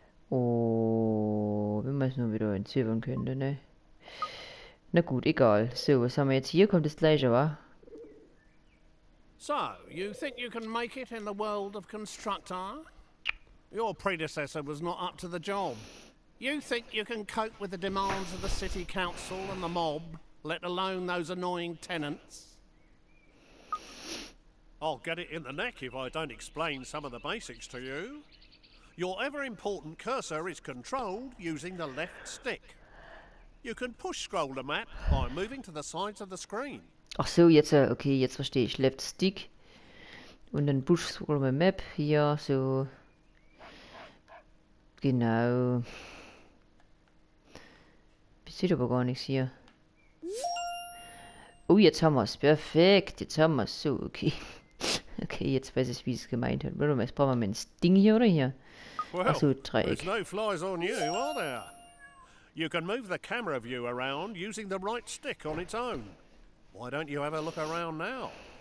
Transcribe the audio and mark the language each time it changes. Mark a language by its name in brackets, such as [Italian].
[German] Oh, wenn man es nur wieder entziffern könnte, ne? Na gut, egal. So, was haben wir jetzt hier? Kommt das gleiche, wa? [English] So, you think you can make it in the world of Constructor? Your predecessor was not up to the job. You think you can cope with the demands of the city council and the mob, let alone those annoying tenants? I'll get it in the neck if I don't explain some of the basics to you. Your ever-important cursor is controlled using the left stick. You can push-scroll the map by moving to the sides of the screen. [German] Ach so, jetzt, okay, jetzt verstehe ich. [English] Left Stick. Und dann Push Scroll my Map. Hier, so. [German] Genau. Ich sehe aber gar nichts hier. Oh, jetzt haben wir es. Perfekt. Jetzt haben wir es. So, okay. Okay, jetzt weiß ich, wie es gemeint hat. Warte mal, jetzt brauchen wir mal ein Ding hier, oder hier? [English] Well, [German] Ach so, Dreieck. [English] there's no flies on you, are there? You can move the camera view around using the right stick on its own. Why don't you have a look around now?